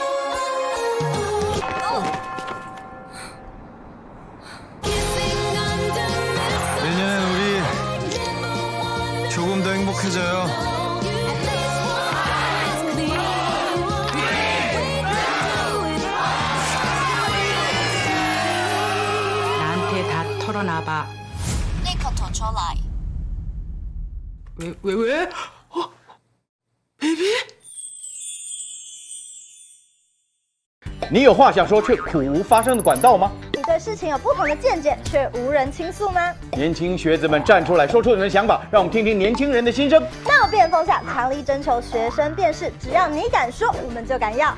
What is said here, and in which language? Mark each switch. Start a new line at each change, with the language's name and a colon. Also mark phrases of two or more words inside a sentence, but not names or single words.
Korean: 내년엔 우리 조금 더 행복해져요. 나한테 다 털어놔봐.
Chinese: 立刻吐出来.
Korean: 왜? 베이비?
Chinese: 你有话想说却苦无发声的管道吗？你对事情有不同的见解，却无人倾诉吗？年轻学子们站出来，说出你们的想法，让我们听听年轻人的心声。闹辩风向，强力征求学生辨识，只要你敢说，我们就敢要。